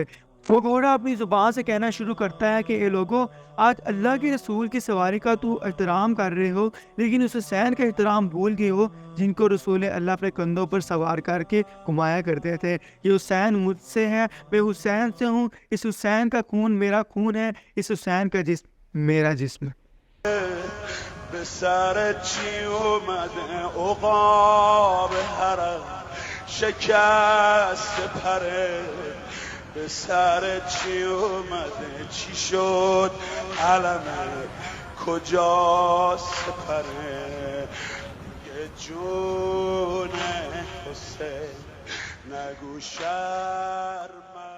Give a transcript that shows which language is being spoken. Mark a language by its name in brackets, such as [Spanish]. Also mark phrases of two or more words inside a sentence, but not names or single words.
[Urdu] وہ گھوڑا اپنی زبان سے کہنا شروع کرتا ہے کہ اے لوگوں، آج اللہ کے رسول کی سواری کا تو احترام کر رہے ہو، لیکن اس حسین کا احترام بھول گئے ہو جن کو رسول اللہ اپنے کندھوں پر سوار کر کے گھمایا کرتے تھے۔ یہ حسین مجھ سے ہے، میں حسین سے ہوں، اس حسین کا خون میرا خون ہے، اس حسین کا جسم میرا جسم۔ [Persian] به سر چی اومده عقاب حرم شکست پره، به سر چی اومده چی شد علمه کجا سپره، یه جون حسین نگو شرم